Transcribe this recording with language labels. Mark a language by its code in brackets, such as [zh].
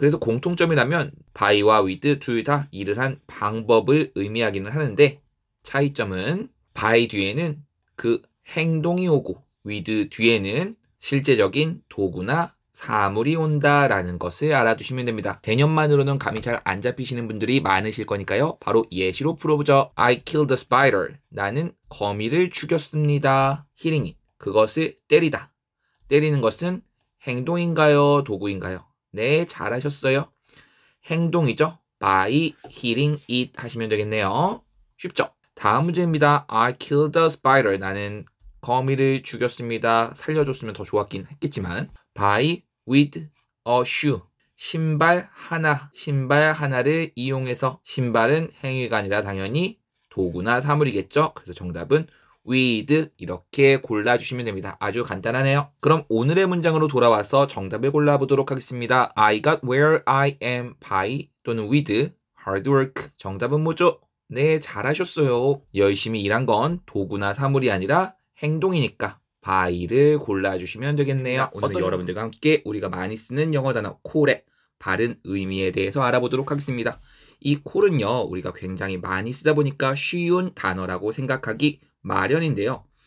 [ko] 그래서 공통점이라면 by와 with 둘 다 일을 한 방법을 의미하기는 하는데 차이점은 by 뒤에는 그 행동이 오고 with 뒤에는 실제적인 도구나 사물이 온다라는 것을 알아두시면 됩니다. 개념만으로는 감이 잘 안 잡히시는 분들이 많으실 거니까요. 바로 예시로 풀어보죠. [en] I killed a spider. [ko] 나는 거미를 죽였습니다. [en] hitting it. [ko] 그것을 때리다. 때리는 것은 행동인가요? 도구인가요? 네, 잘하셨어요. 행동이죠. [en] by hitting it [ko] 하시면 되겠네요. 쉽죠? 다음 문제입니다. [en] I killed a spider. [ko] 나는 거미를 죽였습니다. 살려줬으면 더 좋았긴 했겠지만 [en] by with a shoe. [ko] 신발 하나를 이용해서 신발은 행위가 아니라 당연히 도구나 사물이겠죠. 그래서 정답은 with 이렇게 골라주시면 됩니다. 아주 간단하네요. 그럼 오늘의 문장으로 돌아와서 정답을 골라보도록 하겠습니다. [en] I got where I am by 또는 with hard work. [ko] 정답은 뭐죠? 네, 잘하셨어요. 열심히 일한 건 도구나 사물이 아니라 행동이니까 by를 골라주시면 되겠네요. 오늘 여러분들과 함께 우리가 많이 쓰는 영어 단어 콜의 바른 의미에 대해서 알아보도록 하겠습니다. 이 콜은요, 우리가 굉장히 많이 쓰다 보니까 쉬운 단어라고 생각하기 마련인데요.